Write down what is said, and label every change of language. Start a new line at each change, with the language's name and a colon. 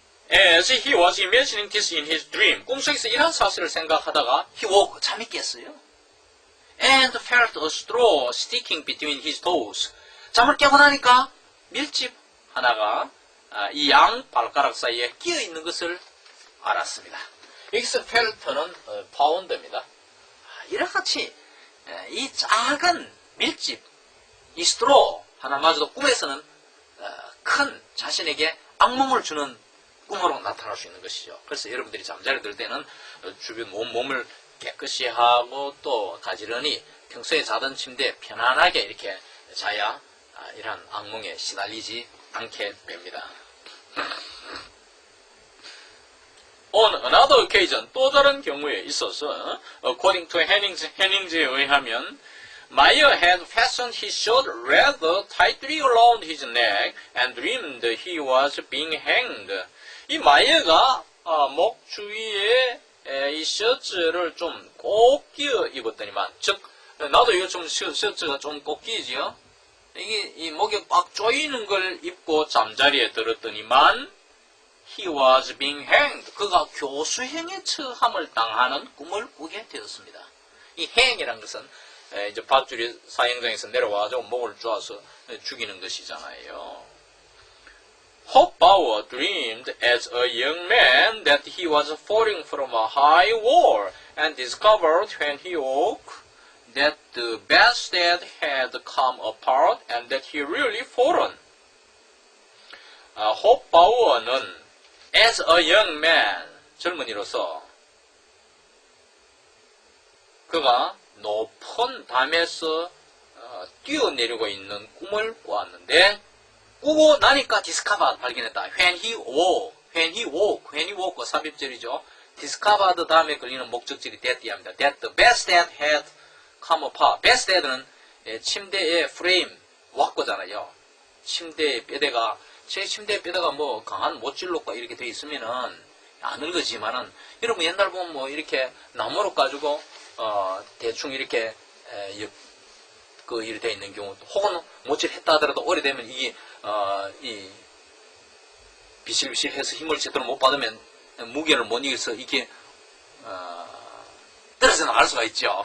English: As he was imagining this in his dream,
Korean: 꿈속에서 이런 사실을 생각하다가
English: he woke,
Korean: 잠이 깼어요.
English: And felt a straw sticking between his toes.
Korean: 잠을 깨고 나니까 밀집 하나가 이 양 발가락 사이에 끼어 있는 것을 알았습니다. 여기서 felt는 파운드입니다. 이렇같이 이 작은 밀집, 이 straw 하나마저도 꿈에서는 큰 자신에게 악몽을 주는 꿈으로 나타날 수 있는 것이죠. 그래서 여러분들이 잠자리 들 때는 주변 몸을 깨끗이 하고 또 가지런히 평소에 자던 침대에 편안하게 이렇게 자야 이러한 악몽에 시달리지 않게 됩니다.
English: On another occasion,
Korean: 또 다른 경우에 있어서
English: according to Hennings에 의하면 Meyer had fastened his shirt rather tightly around his neck and dreamed he was being hanged.
Korean: 이 마이어가 목 주위에 이 셔츠를 좀 꼭 끼어 입었더니만, 즉 나도 이거 좀 셔츠가 좀 꼭 끼지요. 이게 이 목에 꽉 조이는 걸 입고 잠자리에 들었더니만
English: he was being hanged.
Korean: 그가 교수행에 처함을 당하는 꿈을 꾸게 되었습니다. 이 행이란 것은 이제 밧줄이 사형장에서 내려와서 목을 조아서 죽이는 것이잖아요.
English: Hofbauer dreamed as a young man that he was falling from a high wall and discovered when he woke that the bedstead had come apart and that he really fallen.
Korean: Hofbauer는
English: as a young man,
Korean: 젊은이로서 그가 높은 담에서 뛰어내리고 있는 꿈을 꾸었는데, 꾸고 나니까 discovered, 발견했다.
English: when he woke 삽입절이죠.
Korean: discovered 다음에 걸리는 목적절이 that이 합니다.
English: that the bedstead had come apart.
Korean: bedstead는 침대의 프레임, 왁거잖아요. 침대의 뼈대가, 제 침대의 뼈대가 뭐 강한 못질로가 이렇게 돼 있으면은 아는 거지만은, 여러분 옛날 보면 뭐 이렇게 나무로 가지고 대충 이렇게 이렇게 돼 있는 경우, 혹은 못질했다 하더라도 오래되면 이게 이 비실비실해서 힘을 제대로 못 받으면 무게를 못 이겨서 이게 떨어져 나갈 수가 있죠.